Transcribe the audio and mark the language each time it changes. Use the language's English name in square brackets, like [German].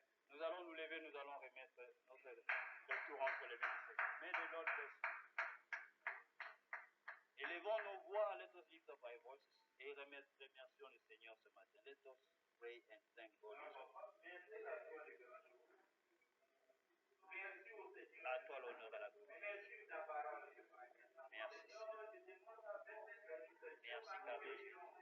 [French] Nous allons nous lever, nous allons remettre le tour entre les mains du Seigneur. [English] May the Lord bless you. [French] Élevons nos voix, [English] let us lift up our voices [French] et remercions le Seigneur ce matin. [English] Let us pray and thank God. [French] À toi l'honneur et la gloire. Merci Seigneur. Merci car Jésus. Merci Seigneur. Merci car Jésus.